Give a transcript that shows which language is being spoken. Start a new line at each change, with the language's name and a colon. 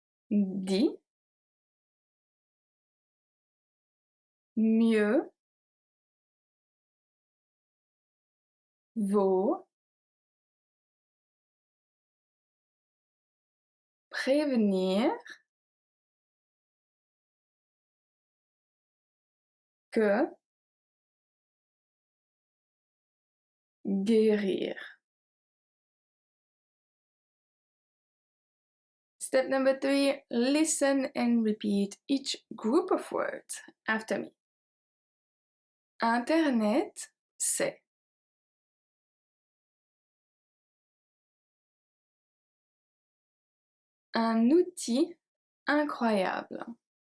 French: dit, mieux vaut prévenir que guérir.
English: Step number 3, listen and repeat each group of words after me.
French: Internet, c'est un outil incroyable.